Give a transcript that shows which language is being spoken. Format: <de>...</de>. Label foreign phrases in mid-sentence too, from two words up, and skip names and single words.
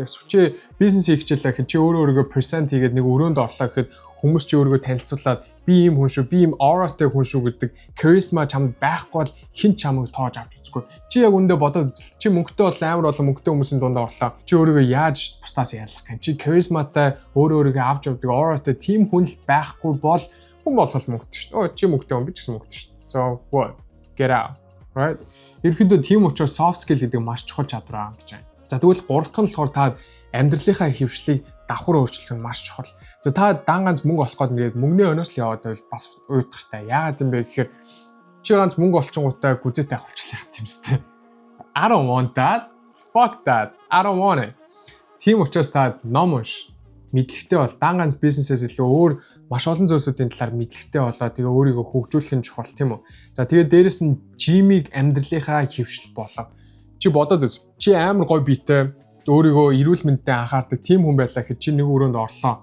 <mn>Чи бизнес хийх хичээлээ гэхэд чи өөрийгөө present хийгээд нэг өрөөнд орлоо гэхэд хүмүүс чи өөрийгөө танилцуулаад би ийм хүн шүү, би ийм auraтай хүн шүү гэдэг charisma чамд байхгүй бол хэн чамайг тоож авч үзэхгүй. Чи яг үндэ бодоод чи мөнгөтэй бол амар олон мөнгөтэй хүмүүсийн дунд орлоо. Чи өөрийгөө яаж бусдаас ялгах юм? Чи charismaтай өөрийгөө авч явдаг auraтай тийм хүн л байхгүй бол хүн болол мөнгөтэй шүү. Чи мөнгөтэй хүн би ч гэсэн мөнгөтэй шүү.</mn> <en>So what? Get out. Right?</en> <mn>Ерөнхийдөө тийм учраас</mn> <en>soft skill</en> <mn>гэдэг маш чухал чадвар гэж байна. За тэгвэл гурав дахь нь болохоор та амьдралынхаа хөвшлийг давхар өөрчлөх нь маш чухал. За та дан ганц мөнгө олох гээд ингээд мөнгөний өнөөс л яваад байвал бас уйдгартай. Яагаад юм бэ гэхээр чи ганц мөнгө олчингуудаа гүзээтэй авахчлах юм сте.</mn> <en>I don't want that. Fuck that. I don't want it.</en> <mn>Тийм учраас та ном унш. Мэдлэгтэй бол дан ганц бизнесээс илүү өөр маш олон зүйлсүүдийн талаар мэдлэгтэй болоо тэгээ өөрийгөө хөгжүүлэх нь чухал тийм үү. За тэгээ дээрэс нь жимийг амьдралынхаа хөвшил болоо. Чи бодоод үз. Чи амар гоё биетэй өөрийгөө эрүүл мэндэд анхаардаг тийм хүн байлаа гэхэд чи нэг өрөөнд орлоо.</mn>